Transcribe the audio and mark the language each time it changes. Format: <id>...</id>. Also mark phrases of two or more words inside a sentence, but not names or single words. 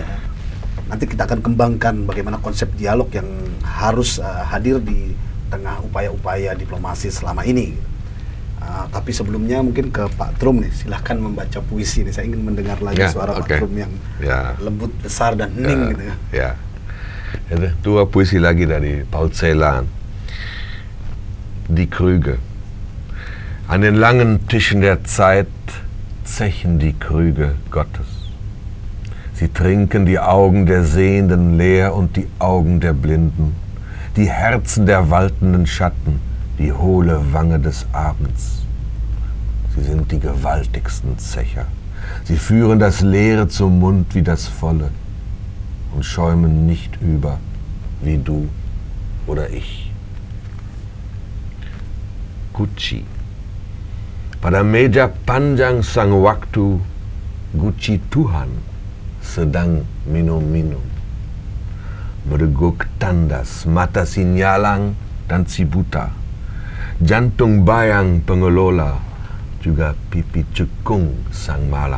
<id>Nanti kita akan kembangkan bagaimana konsep dialog yang harus hadir di tengah upaya-upaya diplomasi selama ini. Tapi sebelumnya mungkin ke Pak Trum nih, silahkan membaca puisi nih. Saya ingin mendengar lagi suara Pak Trum yang lembut, besar, dan hening gitu ya. Ada dua puisi lagi dari Paul Celan.</id> <de>Die Krüge. An den langen Tischen der Zeit zechen die Krüge Gottes. Sie trinken die Augen der Sehenden leer und die Augen der Blinden, die Herzen der waltenden Schatten, die hohle Wange des Abends. Sie sind die gewaltigsten Zecher. Sie führen das Leere zum Mund wie das Volle und schäumen nicht über, wie du oder ich.</de> <id>Gucci. Pada meja panjang sang waktu, Gucci Tuhan sedang minum-minum. Mereguk tandas, mata sinyalang dan si buta. Jantung bayang pengelola, juga pipi cekung sang malam.</id>